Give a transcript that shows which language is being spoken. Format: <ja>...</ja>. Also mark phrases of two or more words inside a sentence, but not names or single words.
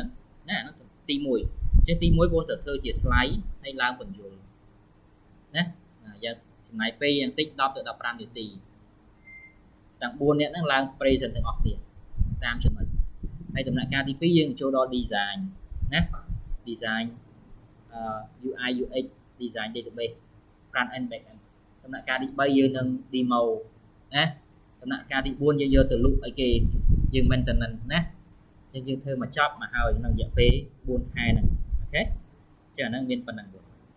<km>ណាហ្នឹងទី1អញ្ចឹងទី1បងត្រូវធ្វើជា slide ហើយឡើងបញ្យលណាយើងចំណាយពេល យ៉ាងតិច10ទៅ15នាទីទាំង4នាក់ហ្នឹងឡើង present ទាំងអស់ទៀតតាមចំណុចហើយដំណាក់កាលទី2យើងចូលដល់ design ណា</km> <en>design UI UX design database front end back end</en> <km>ដំណាក់កាលទី3យើងនឹង demo ណាដំណាក់កាលទី4យើងយកទៅលក់ឲ្យគេយើង maintenance ណាយើងធ្វើមកចប់មកហើយក្នុងរយៈពេល4ខែហ្នឹងអូខេចឹងអាហ្នឹងមានប៉ុណ្ណឹង</km>